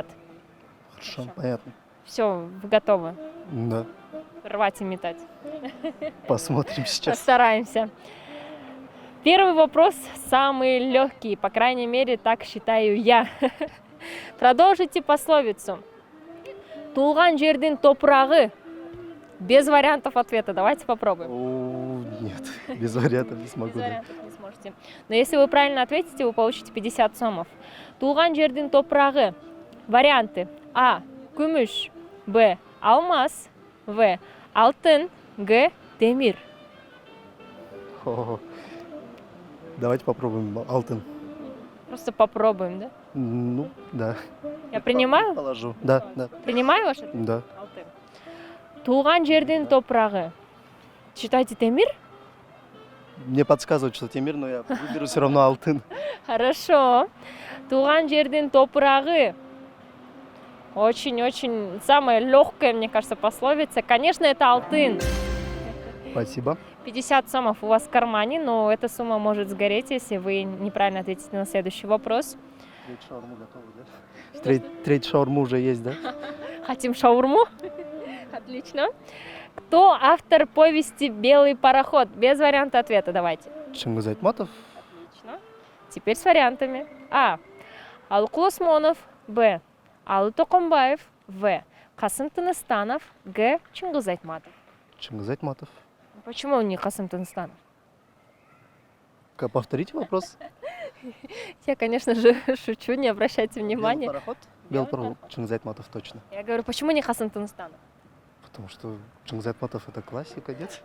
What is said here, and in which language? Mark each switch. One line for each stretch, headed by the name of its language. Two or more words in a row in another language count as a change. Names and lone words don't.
Russian: Хорошо, понятно. Все, вы готовы? Да. Рвать и метать. Посмотрим сейчас. Постараемся. Первый вопрос самый легкий, по крайней мере, так считаю я. Продолжите пословицу.
Kyrgyz: Тулган жердин топрагы.
Russian: Без вариантов ответа. Давайте попробуем. Нет, без вариантов не смогу. Без вариантов не сможете. Но если вы правильно ответите, вы получите 50 сомов.
Kyrgyz: Тулган жердин топрагы. Варианты. А. Күмүш. Б. Алмаз. В. Алтын. Г. Темир.
Russian: Давайте попробуем алтын. Просто попробуем, да? Ну, да. Я принимаю? Положу. Да, да. Принимаю ваш ответ? Да.
Kyrgyz: Алтын. Тулган жердин топрагы. Считайте Темир?
Russian: Мне подсказывают, что Темир, но я выберу все равно алтын. Хорошо.
Kyrgyz: Тулган жердин топрагы.
Russian: Очень-очень самая легкая, мне кажется, пословица. Конечно, это алтын. Спасибо. 50 сомов у вас в кармане, но эта сумма может сгореть, если вы неправильно ответите на следующий вопрос. Треть шаурму готова, да? Треть шаурму уже есть, да? Хотим шаурму? Отлично. Кто автор повести «Белый пароход»? Без варианта ответа давайте. Чингиз Айтматов. Отлично. Теперь с вариантами. А. Алыкул Осмонов. Б. Алы Токомбаев. В. Касым Тыныстанов. Г. Чингиз Айтматов. Чингиз Айтматов. Почему не Касым Тыныстанов? Повторите вопрос. Я, конечно же, шучу, не обращайте внимания. Белый пароход? Белый пароход. Чингиз Айтматов точно. Я говорю, почему не Касым Тыныстанов? Потому что Чингиз Айтматов это классика, нет?